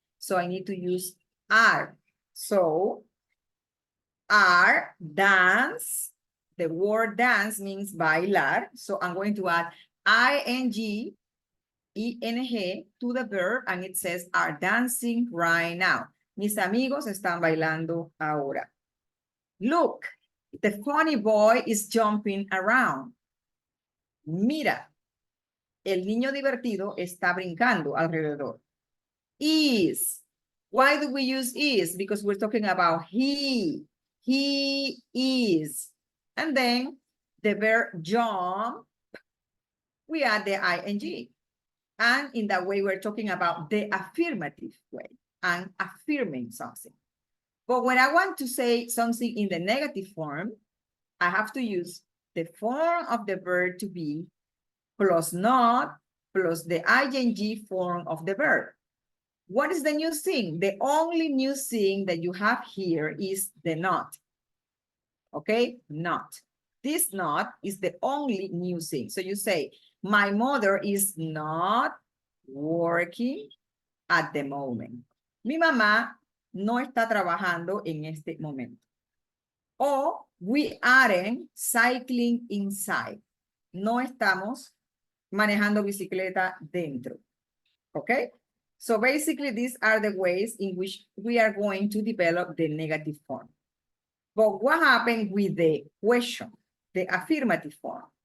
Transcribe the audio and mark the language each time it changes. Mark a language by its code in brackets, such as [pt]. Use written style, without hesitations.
[en] So I need to use are. So are dance. The word dance means bailar. So I'm going to add ing, ing to the verb, and it says are dancing right now. [es] Mis amigos están bailando ahora. [en] Look, the funny boy is jumping around. [es] Mira, el niño divertido está brincando alrededor. [en] Is. Why do we use is? Because we're talking about he. He is. And then the verb jump, we add the ing. And in that way, we're talking about the affirmative way and affirming something. But when I want to say something in the negative form, I have to use the form of the verb to be plus not plus the ing form of the verb. What is the new thing? The only new thing that you have here is the not. Okay, not. This not is the only new thing. So you say, my mother is not working at the moment. [es] Mi mamá no está trabajando en este momento. [en] O we aren't cycling inside. [es] No estamos manejando bicicleta dentro. Okay? [en] So basically, these are the ways in which we are going to develop the negative form. But what happened with the question, the affirmative form?